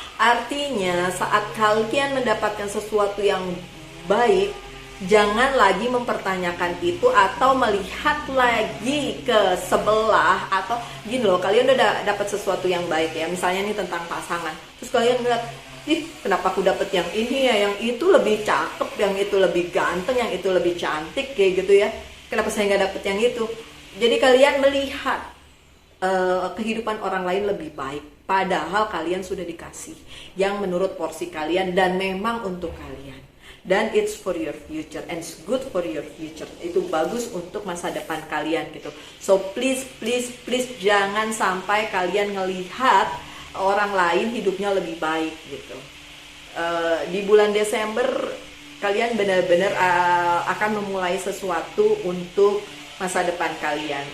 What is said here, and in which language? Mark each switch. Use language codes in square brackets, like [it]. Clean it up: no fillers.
[id] Artinya saat kalian mendapatkan sesuatu yang baik, jangan lagi mempertanyakan itu atau melihat lagi ke sebelah, atau gini loh, kalian udah dapat sesuatu yang baik ya, misalnya nih tentang pasangan, terus kalian ngeliat, ih kenapa aku dapet yang ini ya, yang itu lebih cakep, yang itu lebih ganteng, yang itu lebih cantik kayak gitu ya, kenapa saya nggak dapet yang itu? Jadi kalian melihat kehidupan orang lain lebih baik, padahal kalian sudah dikasih yang menurut porsi kalian dan memang untuk kalian. Dan [en] it's for your future and it's good for your future. [id] Itu bagus untuk masa depan kalian gitu. [en] So please [id] jangan sampai kalian ngelihat orang lain hidupnya lebih baik gitu. Di bulan Desember kalian benar-benar akan memulai sesuatu untuk masa depan kalian.